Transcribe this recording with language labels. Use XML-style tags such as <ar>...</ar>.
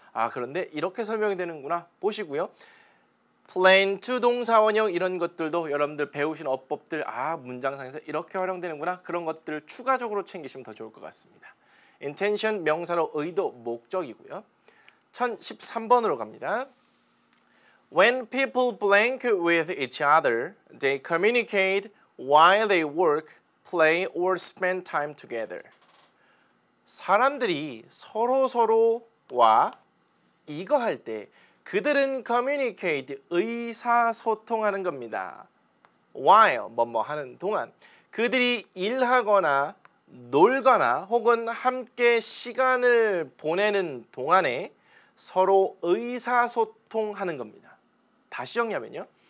<ko>아, 그런데 이렇게 설명이 되는구나 보시고요. plan to 동사원형 이런 것들도 여러분들 배우신 어법들 문장상에서 이렇게 활용되는구나 그런 것들을 추가적으로 챙기시면 더 좋을 것 같습니다. intention 명사로 의도, 목적이고요. 1013번으로 갑니다.</ko> <en>When people blank with each other, they communicate while they work, play, or spend time together.</en> <ko>사람들이 서로와 이거 할 때 그들은 communicate, 의사소통하는 겁니다. while, 뭐뭐 하는 동안. 그들이 일하거나 놀거나 혹은 함께 시간을 보내는 동안에 서로 의사소통하는 겁니다. 다시 정리하면요.</ko>